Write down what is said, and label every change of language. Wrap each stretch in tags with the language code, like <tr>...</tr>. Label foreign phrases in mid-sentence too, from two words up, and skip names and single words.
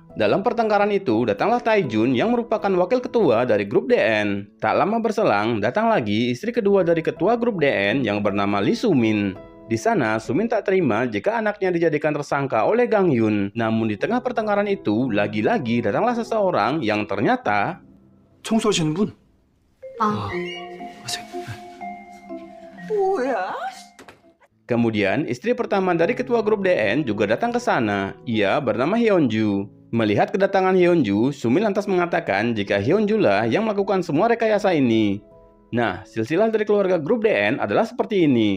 <id>Dalam pertengkaran itu datanglah Taejun yang merupakan wakil ketua dari grup DN. Tak lama berselang datang lagi istri kedua dari ketua grup DN yang bernama Lee Sumin. Di sana, Sumin tak terima jika anaknya dijadikan tersangka oleh Gang Hyun. Namun di tengah pertengkaran itu, lagi-lagi datanglah seseorang yang ternyata</id> <ko>청소하시는 분? 아, 하세요. 뭐야?</ko> <id>kemudian istri pertama dari ketua grup DN juga datang ke sana. Ia bernama Hyunju. Melihat kedatangan Hyunju, Sumin lantas mengatakan jika Hyunju lah yang melakukan semua rekayasa ini. Nah, silsilah dari keluarga grup DN adalah seperti ini.</id>